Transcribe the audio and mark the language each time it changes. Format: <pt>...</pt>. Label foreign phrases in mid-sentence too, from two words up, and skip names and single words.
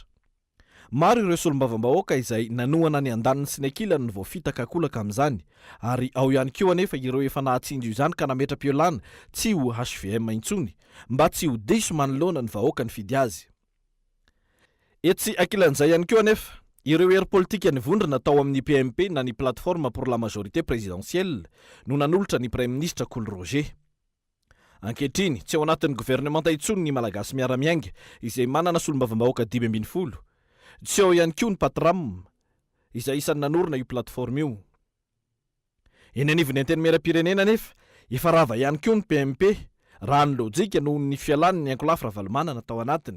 <mg>Maro ireo solombavambahoaka izay nanohana ny andaniny sy ny ankilany ny voafitaka akolaka amin'izany ary ao ihany koa anefa ireo efa nahatsinjo izany ka nametra-piolana tsy ho HVM intsony mba tsy ho diso manoloana ny vahoaka ny fidy azy. Etsy ankilan'izay ihany koa anefa ireo hery politika nivondrona tao amin'ny PMP na ny</mg> <fr>plateforme pour la majorité présidentielle</fr> <mg>no nanolotra ny</mg> <fr>Premier ministre</fr> <mg>Kolo Roger. Ankehitriny tsy ao anatin'ny gouvernemanta intsony ny malagasy miara-miainga izay manana solombavambahoaka 520. Tsy ao ihany koa ny patram izay isan'ny nanorina io plateforme io. Eny anivony antenimieram-pirenena nefa efa rava ihany koa ny PMP raha ny lojika noho ny fialany ny ankolafy Ravalomanana tao anatiny.</mg>